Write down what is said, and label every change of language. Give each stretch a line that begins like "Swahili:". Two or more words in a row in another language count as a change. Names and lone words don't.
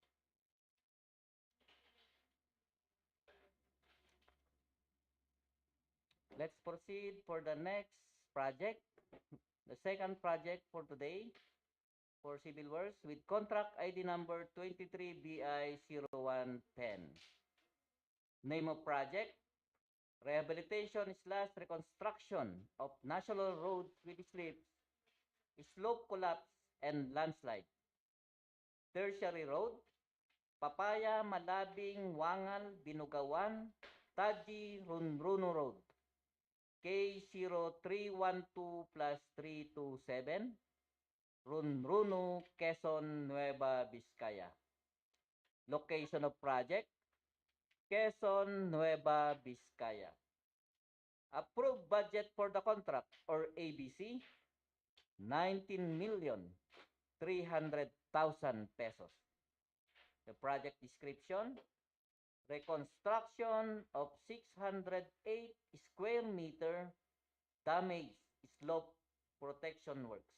English: Let's proceed for the next project, the second project for today for civil works with contract ID number 23BI0110. Name of project, Rehabilitation / Reconstruction of National Roads with Slips, Slope Collapse, and Landslide. Tertiary Road, Papaya, Malabing, Wangal, Binugawan, Taji, Runruno Road. K0312 plus 327, Runruno, Quezon, Nueva Vizcaya. Location of project, Quezon, Nueva Vizcaya. Approved budget for the contract or ABC, 19,300,000 pesos. The project description, reconstruction of 608 square meter damage slope protection works.